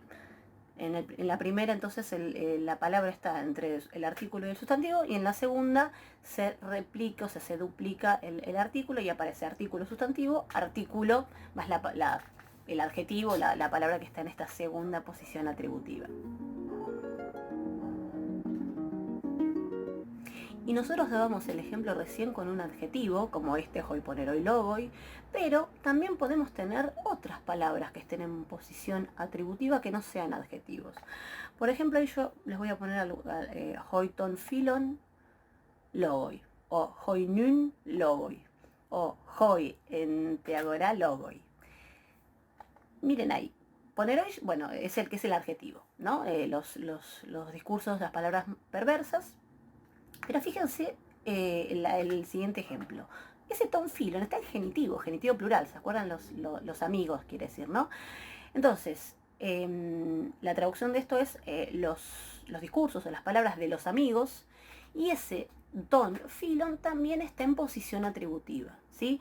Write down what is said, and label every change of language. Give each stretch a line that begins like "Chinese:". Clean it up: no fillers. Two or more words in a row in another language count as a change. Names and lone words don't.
Spanish: En la primera entonces la palabra está entre el artículo y el sustantivo, y en la segunda se replica, o sea, se duplica el artículo y aparece artículo, sustantivo, artículo más el adjetivo, la palabra que está en esta segunda posición atributiva. Y nosotros dábamos el ejemplo recién con un adjetivo, como este
Greek: οἱ πονηροὶ λόγοι,
Spanish: pero también podemos tener otras palabras que estén en posición atributiva que no sean adjetivos. Por ejemplo, yo les voy a poner
Greek: οἱ τῶν φίλων λόγοι,
Spanish: o
Greek: οἱ νῦν λόγοι,
Spanish: o
Greek: οἱ ἐν τῇ ἀγορᾷ λόγοι.
Spanish: Miren ahí. Poneroi, bueno, es el que es el adjetivo, ¿no? Los discursos, las palabras perversas. Pero fíjense el siguiente ejemplo. Ese
Greek: τῶν φίλων
Spanish: está el genitivo plural, ¿se acuerdan? Los amigos, quiere decir, ¿no? Entonces, la traducción de esto es los discursos o las palabras de los amigos, y ese
Greek: τῶν φίλων
Spanish: también está en posición atributiva, ¿sí?